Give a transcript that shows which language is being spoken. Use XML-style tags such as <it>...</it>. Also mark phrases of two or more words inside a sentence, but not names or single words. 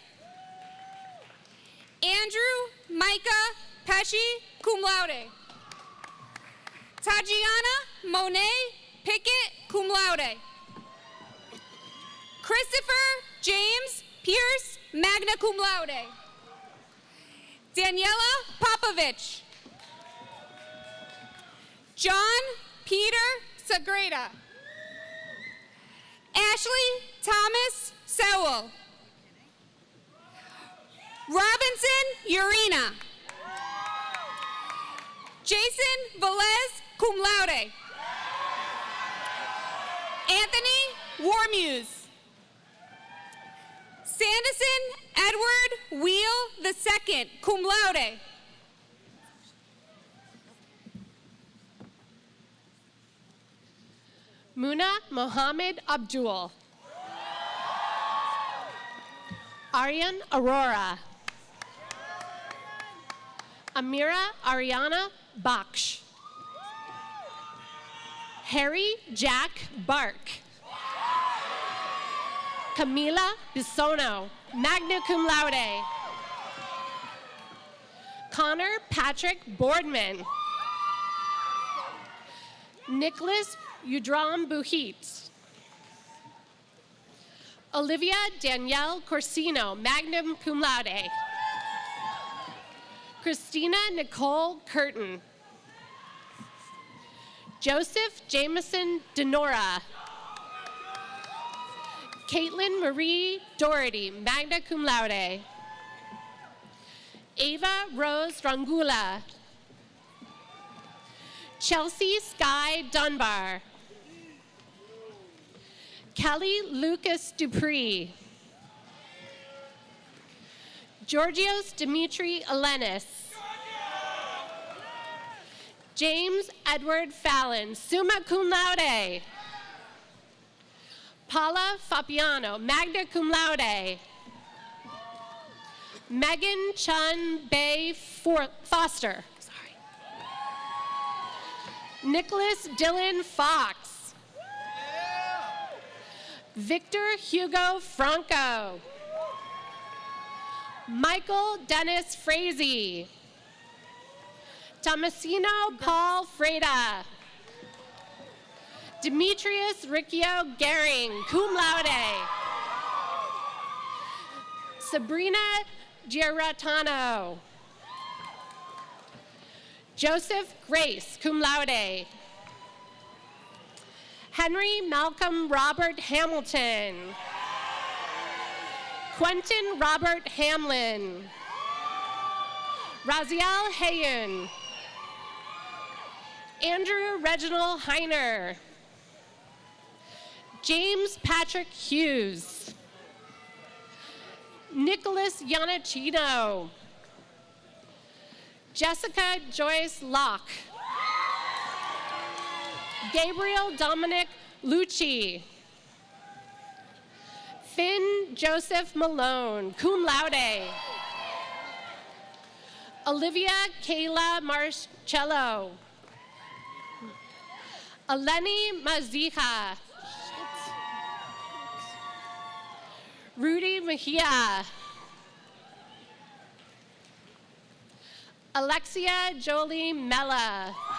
<en>Andrew Micah Pesci,</en> <la>cum laude.</la> <en>Tajiana Monet Pickett,</en> <la>cum laude.</la> <en>Christopher James Pierce,</en> <la>magna cum laude.</la> <en>Daniela Popovich. John Peter Sagrada. Ashley Thomas Sewell. Robinson Urena. Jason Velez,</en> <la>cum laude.</la> <en>Anthony Warmuse. Sanderson Edward Wheel II,</en> <la>cum laude.</la> <en>Muna Mohammed Abdul. Aryan Aurora. Amira Ariana Baksh. Harry Jack Bark. Camila Bisono,</en> <la>magna cum laude.</la> <en>Connor Patrick Boardman. Nicholas Udram Buhit. Olivia Danielle Corsino,</en> <la>magna cum laude.</la> <en>Christina Nicole Curtin. Joseph Jameson Denora. Caitlin Marie Doherty,</en> <la>magna cum laude.</la> <en>Ava Rose Rangula. Chelsea Sky Dunbar. Kelly Lucas Dupree. Georgios Dimitri Elenis. James Edward Fallon,</en> <la>summa cum laude.</la> <en>Paula Fabiano,</en> <la>magna cum laude.</la> <en>Megan Chun Bay Foster. Sorry. Nicholas Dylan Fox. Victor Hugo Franco. Michael Dennis Frazee. Tomasino Paul Freda. Demetrius Riccio Gehring,</en> <la>cum laude.</la> <en>Sabrina Giratano. Joseph Grace,</en> <la>cum laude.</la> <en>Henry Malcolm Robert Hamilton. Quentin Robert Hamlin. Raziel Hayun. Andrew Reginald Heiner. James Patrick Hughes. Nicholas Yanachino. Jessica Joyce Locke. Gabriel Dominic Lucci. Finn Joseph Malone,</en> <la>cum laude.</la> <en>Olivia Kayla Marcello. Eleni Maziha. Rudy Mejia. Alexia Jolie Mella.</en>